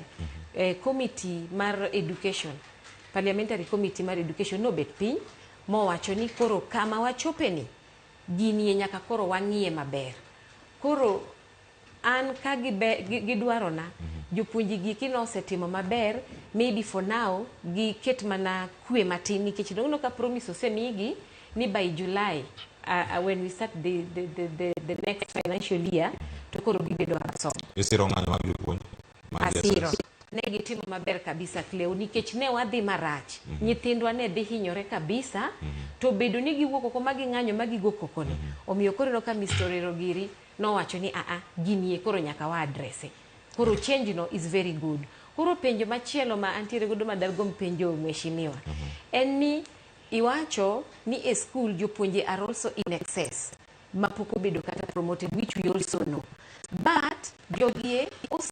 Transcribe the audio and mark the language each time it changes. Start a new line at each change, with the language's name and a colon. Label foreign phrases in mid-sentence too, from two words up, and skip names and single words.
Luo (Kenya and Tanzania): Committee mar education, parliamentary committee mar education no bet piny mowacho ni koro kama wachopeni gini nyaka koro wang'iye maber. Koro an ka gidwaro na jopuonji gi kino osetimo maber,
English: maybe for now
Luo (Kenya and Tanzania): giket mana kwe matin nikech no ka promise osemigi ni
English: by July when we start the next financial year
Luo (Kenya and Tanzania): to koro gibedo aso. Isiro ng'anyo mag jopuonj. Asiro. Ne gitimo maber kabisa Cleo nikech ne wadhi marach. Nyithindwa ne dhi hinyore kabisa to bedo ni giwuok oko magi ng'anyo magi go kokoni. Omiyo koro no ka Mr. Rogiri no wacho ni gini e koro nyaka wa address. Koro change no
English: is very good.
Luo (Kenya and Tanzania): Koro penjo machielo ma antiere godo madargom penjo mheshimiwa. En ni iwacho ni e school jopuonje
English: are also in excess.
Luo (Kenya and Tanzania): Mapoko bedo kata promoted,
English: which we also know.
Luo (Kenya and Tanzania): But jogie